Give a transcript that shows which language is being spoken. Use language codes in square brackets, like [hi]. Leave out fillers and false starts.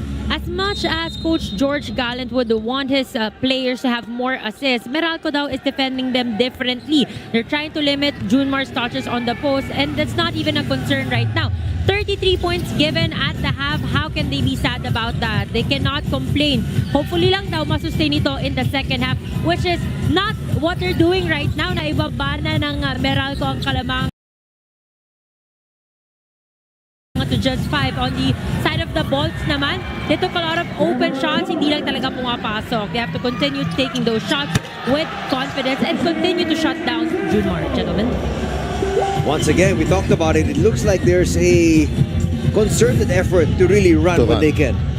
[en] as much as Coach George Gallant would want his players to have more assists, Meralco daw is defending them differently. They're trying to limit Junmar's touches on the post, and that's not even a concern right now. 33 points given at the half. How can they be sad about that? They cannot complain. Hopefully lang daw masustain ito in the second half, which is not what they're doing right now. [tl] Naibaba na ng Meralco ang kalamang to just 5. [en] On the side of the Bolts naman, they took a lot of open shots, hindi lang talaga pumapasok. They have to continue taking those shots with confidence and continue to shut down Junmar. Gentlemen. Once again, we talked about it. It looks like there's a concerted effort to really run when they can.